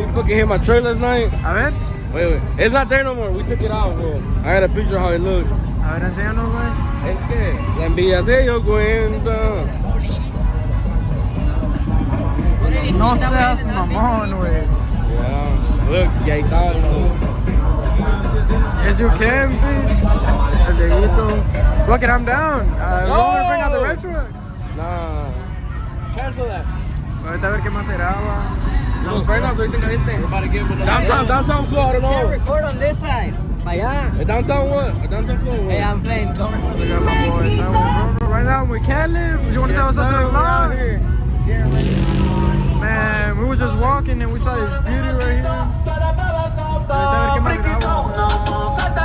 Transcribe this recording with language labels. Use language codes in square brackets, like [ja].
[en] you fucking hit my truck last night. [es] A ver. [en] Wait. It's not there no more. We took it out, bro. I got a picture of how it looked. [es] A ver, enséñanos, güey. Es que la envidia se dio cuenta. No seas mamón, güey. [en] Yeah. Look, [es] y ahí está. [en] Yes, you can, bitch. [es] El dedito. [en] Fuck it, I'm down. We want to bring out the red truck. Nah. Cancel that. [es] Ahorita a ver qué más se graba. Los frenos ahorita caliente. [en] Downtown floor, I don't know. Record on this side. [es] Para allá. [en] Downtown what? Downtown floor what? Hey, I'm playing. Look at my boys. Right now I'm with Caleb. You want to say what's up to the vlog? Man, we was just walking and we saw this beauty right here. [es] Ahorita a ver qué más grabamos.